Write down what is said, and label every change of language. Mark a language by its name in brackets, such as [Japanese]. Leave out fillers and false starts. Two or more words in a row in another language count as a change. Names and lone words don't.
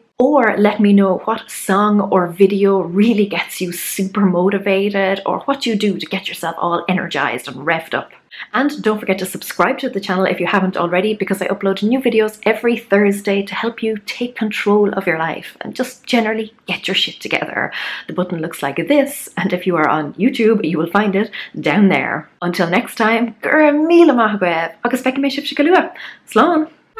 [English] Or let me know what song or video really gets you super motivated, or what you do to get yourself all energized and revved up. And don't forget to subscribe to the channel if you haven't already, because I upload new videos every Thursday to help you take control of your life and just generally get your shit together. The button looks like this, and if you are on YouTube, you will find it down there. Until next time, [Irish] gur míle maith agaibh, agus feiceann mé sibh go luath. Slán!